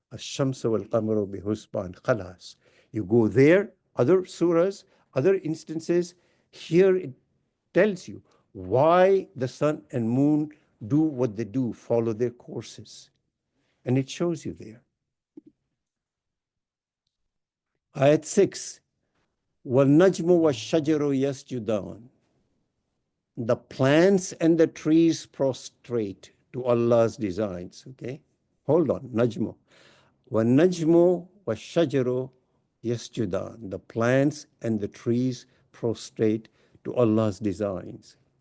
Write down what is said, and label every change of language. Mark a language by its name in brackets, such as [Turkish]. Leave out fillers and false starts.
[Arabic] Ash-shamsu wal-qamaru bihusban. [English] Khalas. You go there, other surahs, other instances. Here it tells you why the sun and moon do what they do, follow their courses. And it shows you there. Ayat 6, [Arabic] وَالنَّجْمُ وَالشَّجَرُ يَسْجُدَانِ. [English] The plants and the trees prostrate to Allah's designs. Okay, hold on. Najmu. [Arabic] وَالنَّجْمُ وَالشَّجَرُ يَسْجُدَانِ. [English] The plants and the trees prostrate to Allah's designs.